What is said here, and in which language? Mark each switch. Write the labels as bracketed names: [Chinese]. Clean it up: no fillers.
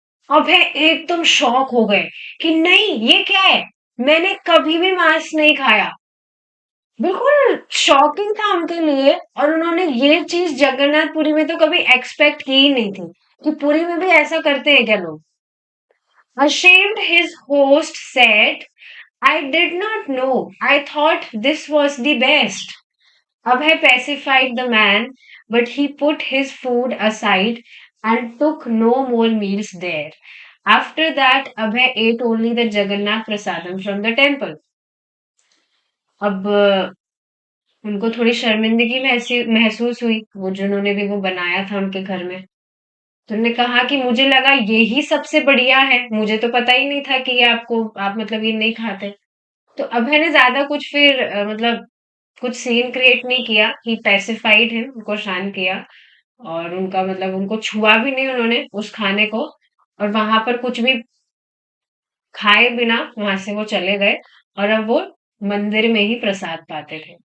[Hindi] अभय एकदम शॉक हो गए कि नहीं ये क्या है, मैंने कभी भी मांस नहीं खाया। बिल्कुल शॉकिंग था उनके लिए, और उन्होंने ये चीज जगन्नाथपुरी में तो कभी एक्सपेक्ट की ही नहीं थी कि पुरी में भी ऐसा करते हैं क्या लोग। [English] Ashamed, his host said, I did not know. I thought this was the best. Abhay pacified the man, but he put his food aside and took no more meals there. After that, Abhay ate only the Jagannath Prasadam from the temple. [Hindi] अब उनको थोड़ी शर्मिंदगी महसूस हुई, वो जिन्होंने भी वो बनाया था उनके घर में। तो उन्होंने कहा कि मुझे लगा यही सबसे बढ़िया है, मुझे तो पता ही नहीं था कि ये आप मतलब ये नहीं खाते। तो अभय ने ज्यादा कुछ फिर मतलब कुछ सीन क्रिएट नहीं किया, [English] ही pacified him, [Hindi] उनको शांत किया, और उनका मतलब उनको छुआ भी नहीं उन्होंने उस खाने को, और वहां पर कुछ भी खाए बिना वहां से वो चले गए, और अब वो मंदिर में ही प्रसाद पाते थे।